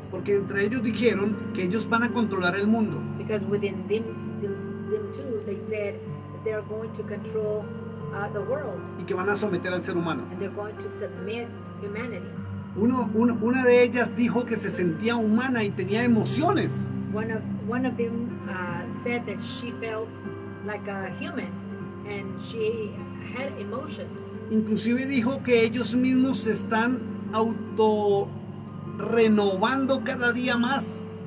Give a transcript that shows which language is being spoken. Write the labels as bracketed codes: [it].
[es] porque entre ellos dijeron que ellos van a controlar el mundo. [en] because within them two they said that they're going to control the world, [es] Y que van a someter al ser humano. [en] and they're going to submit humanity. [es] Una de ellas dijo que se sentía humana y tenía emociones. [en] One of them said that she felt like a human and she had emotions. [es] Inclusive dijo que ellos mismos se están auto renovando cada día más.